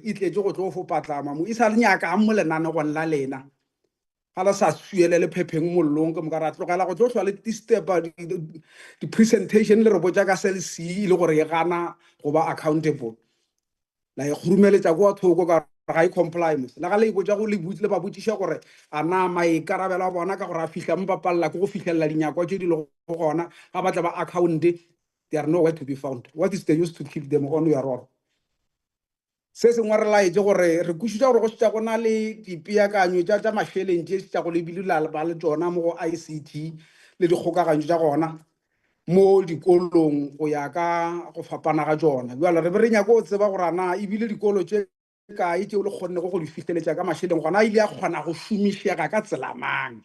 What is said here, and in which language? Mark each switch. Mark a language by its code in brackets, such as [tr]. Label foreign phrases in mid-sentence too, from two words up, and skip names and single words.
[nso] e tletše go tlo fo patlama mo e sa le nyaka mo lenanegong la lena ga la sa suele le phepheng mollong ke moka ra tlogela go tlo hlwa le di-stepa di-presentation le re botša ka Cell C le gore e gana go ba accountable la e khurumeletša kwa thoko ka ga e compliance la ga le botša go le ba botšiša gore a na maikarabelo a bona ka gore a fihla mo papalela ke go fihlelela dinyakwa tše di le go gona ga ba tla ba account, [en] they are nowhere to be found. What is the use to keep them on your own? [nso] Se sengwe re laetse gore re kwešiša gore go šetša go na le dipeakanyo tša mašeleng tše šetša go lebile ba le tsona mo go ICT le dikgokaganyo tša gona mo dikolong go ya ka go fapana ga tsona. Jwale re be re nyaka go tseba gore na ebile dikolo tše kae tšeo le kgonnego go di fihleletša ka mašeleng gona ile ya kgona go šomišega ka tsela mang?